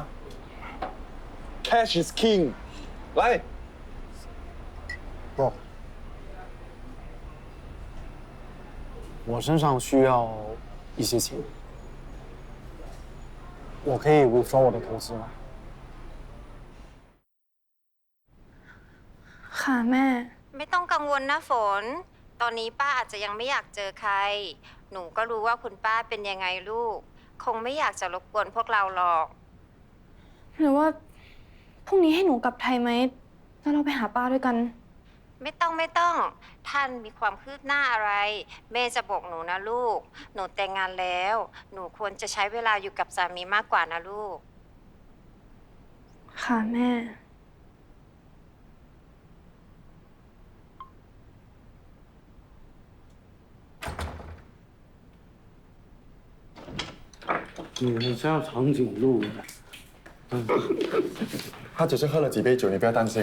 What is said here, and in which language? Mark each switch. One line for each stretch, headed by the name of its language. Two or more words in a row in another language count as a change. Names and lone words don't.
English: Cash is king，
Chinese: 来。不，我身上需要一些钱，我可以 withdraw 我的投资吗？
Thai: ค่ะแม่ ไม่ต้องกังวลนะฝน ตอนนี้ป้าอาจจะยังไม่อยากเจอใคร หนูก็รู้ว่าคุณป้าเป็นยังไงลูก คงไม่อยากจะรบกวนพวกเราหรอก หรือว่าพรุ่งนี้ให้หนูกลับไทยไหมแล้วเราไปหาป้าด้วยกัน ไม่ต้อง ท่านมีความคืบหน้าอะไร แม่จะบอกหนูนะลูก หนูแต่งงานแล้ว หนูควรจะใช้เวลาอยู่กับสามีมากกว่านะลูก ค่ะแม่
Chinese: 你叫长颈鹿的。他只是喝了几杯酒，你不要担心。